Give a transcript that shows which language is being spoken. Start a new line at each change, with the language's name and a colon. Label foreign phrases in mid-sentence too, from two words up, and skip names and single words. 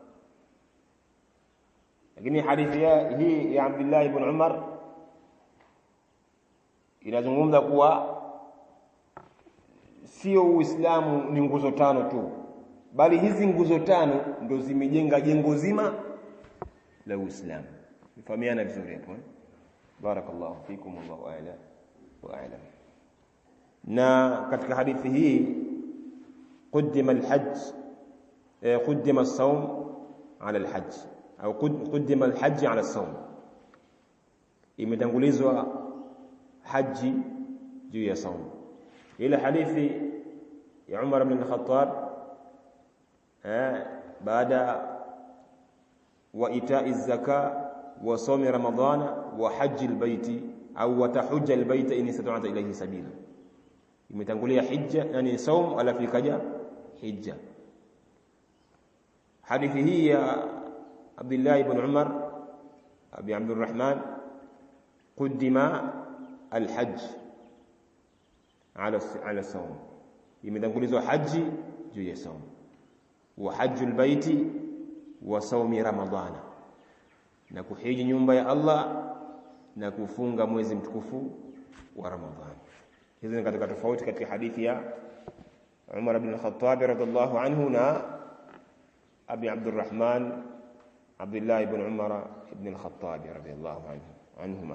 Swahili: Lakini hadithi hii ya Abdullah ibn Umar inazungumza kuwa sio Uislamu ni nguzo tano tu, bali hizi nguzo tano ndo zimejenga jengo zima la Uislamu. Mfahamiana vizuri hapo.
Arabic: بارك الله فيكم والله أعلم وأعلم.
Swahili: Na katika hadithi hii
Arabic: قدم الحج قدم الصوم على الحج أو قدم الحج على الصوم.
Swahili: Imetangulizwa haji juu ya saum. Ile hadithi ya Umar ibn al-Khattab
Arabic: بعد وإيتاء الزكاة وصوم رمضان وحج البيت أو وتحج البيت إن استطعت إليه سبيلا.
Swahili: Imetangulia hija, yani saum, alafu ikaja hija. Hadithi hii ya Abdullah ibn Umar Abi Abdurrahman
Arabic: قدم الحج على صوم,
Swahili: imetangulizwa haji juu ya saum,
Arabic: وحج البيت وصوم رمضان,
Swahili: na kuhiji nyumba ya Allah na kufunga mwezi mtukufu wa Ramadhani. Hizi ni katika tofauti katika hadithi ya Umar ibn al-Khattab
Arabic: رضي الله عنه
Swahili: na Abi Abdurrahman Abdullah ibn Umar ibn al-Khattab
Arabic: رضي الله عنهما.